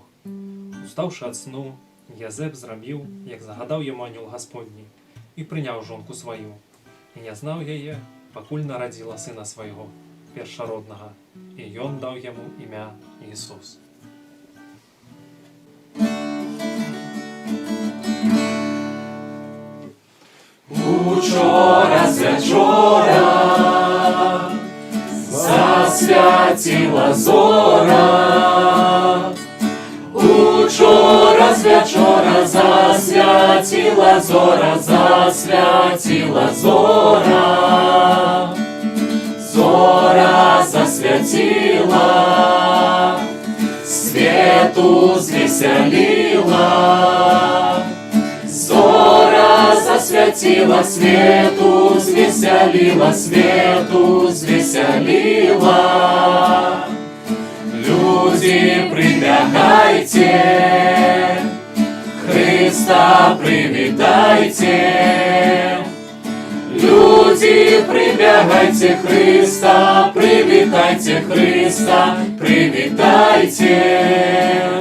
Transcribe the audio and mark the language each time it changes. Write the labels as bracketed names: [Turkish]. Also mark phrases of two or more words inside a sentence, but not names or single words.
[Belarusian] Устаўшы ад сну, Язэп зрабіў, як загадаў яму анёл Гасподні, і прыняў жонку сваю, і не знаў яе, пакуль нарадзіла сына свайго, першароднага, і ён даў яму імя Ісус. [Ukrainian] Учора з вечора засвятила зора. Учора з вечора засвятила зора, засвятила зора. Зора засвятила, свету звеселила. Зора засвятила, свету звеселила, свету звеселила. Люди, прибегайте, Христа привитайте. Люди, прибегайте, Христа привитайте, Христа привитайте.